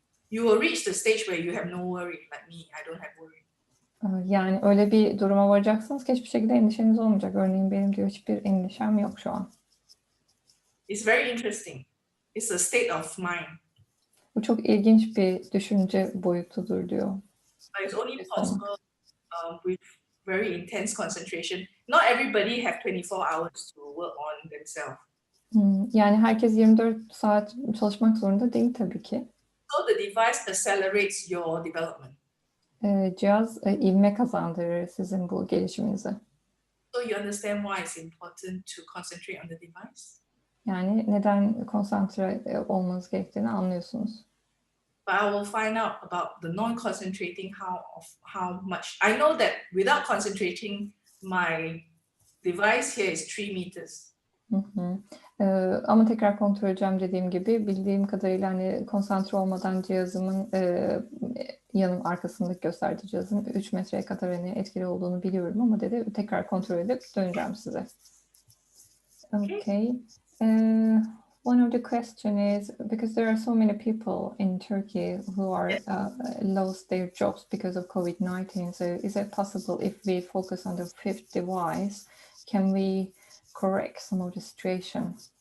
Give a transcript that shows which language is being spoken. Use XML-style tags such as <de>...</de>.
<en>You will reach the stage where you have no worry like me. I don't have worry.</en> <tr>Yani öyle bir duruma varacaksınız ki hiçbir şekilde endişeniz olmayacak. Örneğin benim diyor hiçbir endişem yok şu an.</tr> <en>It's very interesting. It's a state of mind.</en> <tr>Bu çok ilginç bir düşünce boyutudur diyor.</tr> <en>But it's only possible with very intense concentration. Not everybody have 24 hours to work on themselves.</en> <tr>Yani herkes 24 saat çalışmak zorunda değil tabii ki.</tr> <en>So the device accelerates your development.</en> <tr>Cihaz ivme kazandırır sizin bu gelişiminize.</tr> <en>So you understand why it's important to concentrate on the device?</en> <tr>Yani neden konsantre olmanız gerektiğini anlıyorsunuz.</tr> <en>But I will find out about the non-concentrating how much. I know that without concentrating, device here is 3 meters. Hı hı.</en> <tr>Ama tekrar kontrol edeceğim dediğim gibi bildiğim kadarıyla hani konsantre olmadan cihazımın yanım arkasındaki gösterdiği cihazın 3 metreye kadar hani etkili olduğunu biliyorum ama dedi tekrar kontrol edip döneceğim size.</tr> <en>Okay. One of the question is because there are so many people in Turkey who are lost their jobs because of COVID-19. So is it possible if we focus on the fifth device, can we correct some of the situation?</en>